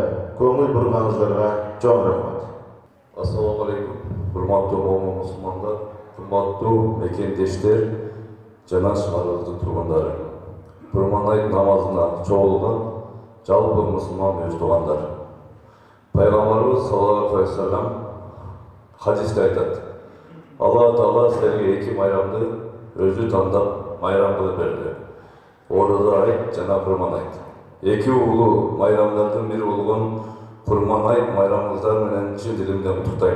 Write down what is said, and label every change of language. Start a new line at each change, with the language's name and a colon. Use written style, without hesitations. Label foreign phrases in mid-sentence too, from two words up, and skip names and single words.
Kyrgyz: Көңүл бурганыңыздарга чоң рахмат.
Arabic: السلام عليكم.
Kyrgyz: Урматтуу момун мусулмандар, урматтуу мекендештер жана шаарыбыздын тургундары. Курбан айт намазына чогулган жалпы мусулман өз туугандар. Пайгамбарыбыз
Arabic: صلى الله عليه وسلم
Kyrgyz: хадисте айтат: Алла Таала силерге эки майрамды өзү тандап майрам кылып берди. Ораза айт жана Курбан айт. Эки улуу майрамдардын бири болгон Курбан айт майрамыңыздар менен чын дилимден куттуктайм.